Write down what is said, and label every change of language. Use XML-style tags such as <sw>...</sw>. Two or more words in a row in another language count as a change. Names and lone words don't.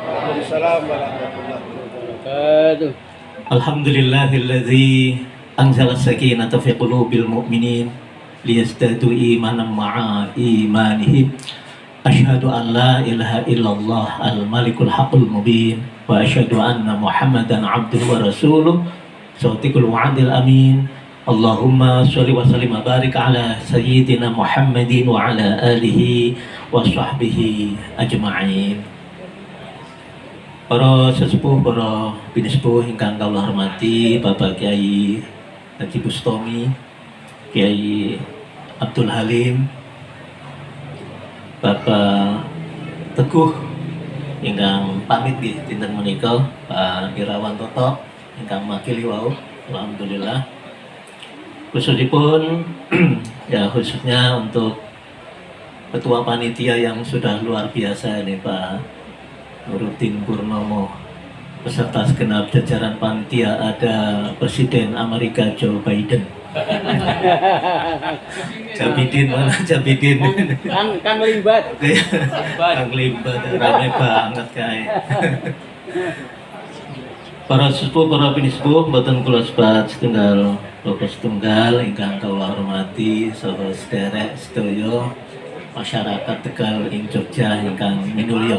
<ar>الحمد لله الذي أنزل السكينة في قلوب المؤمنين ليزدادوا إيمانا مع إيمانهم. أشهد أن لا إله إلا الله الملك الحق المبين وأشهد أن محمدا عبده ورسوله صادق الوعد الأمين. اللهم صل وسلم وبارك على سيدنا محمد وعلى آله وصحبه أجمعين.</ar> <jv>Para sesepuh, para binispuh ingkang kula hormati, Bapak Kiai Haji Bustomi, Kiai Abdul Halim, Bapak Teguh ingkang pamit nggih dinten menika, Pak Irawan Toto ingkang makili wau, alhamdulillah.</jv> <id>Khususipun ya khususnya untuk ketua panitia yang sudah luar biasa ini Pak Nuruddin Purnomo, beserta segenap jajaran panitia, ada Presiden Amerika Joe Biden. Jabidin mana Jabidin?</id> <jv>Kang Limbat. Kang Limbat rame banget kae. Para sepuh, para pinispuh, mboten kula sebat setunggal bapak setunggal ingkang kula hormati saha sederek sedaya masyarakat Tegal ing Jogja ingkang minulya.</jv>